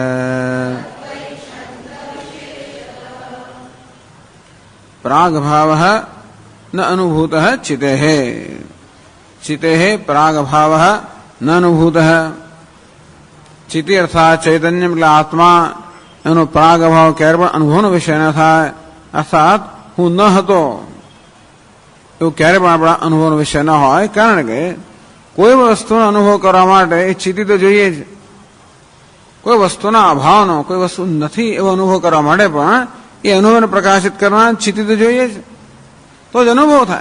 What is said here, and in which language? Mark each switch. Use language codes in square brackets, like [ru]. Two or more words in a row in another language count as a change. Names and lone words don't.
[sa] प्रागभावः न अनुभूतः चितेः। चितेः प्रागभावः न अनुभूतः। [hi] चिति अर्थात चैतन्य मतलब आत्मा [gu] એનો પ્રાગભાવ ક્યારે પણ અનુભવનો વિષય ન થાય, અર્થાત હું ન હતો એવું ક્યારે પણ આપણા અનુભવનો વિષય ન હોય. કારણ કે કોઈ વસ્તુનો અનુભવ કરવા માટે એ ચિત્ત તો જોઈએ જ. કોઈ વસ્તુના અભાવનો, કોઈ વસ્તુ નથી એવો અનુભવ કરવા માટે પણ એ અનુભવને પ્રકાશિત કરવા ચિત્ત તો જોઈએ જ, તો જ અનુભવ થાય.